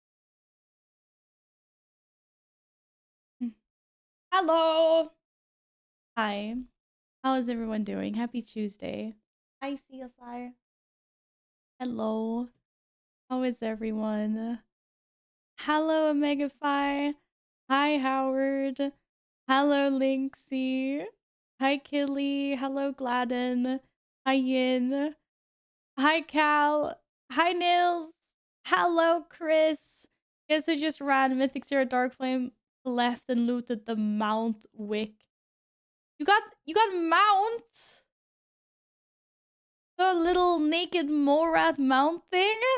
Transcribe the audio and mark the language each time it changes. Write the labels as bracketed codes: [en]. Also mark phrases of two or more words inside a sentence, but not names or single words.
[en] Hello. Hi. How is everyone doing? Happy Tuesday. Hi, CSI. Hello. How is everyone? Hello, Omegafy. Hi, Howard. Hello, Linksy. Hi, Killy. Hello, Gladden. Hi, Yin. Hi, Cal. Hi, Nils. Hello, Chris. Guess who just ran Mythic Zero Dark Flame left and looted the Mount Wick. You got Mount? The little naked Morad Mount thing?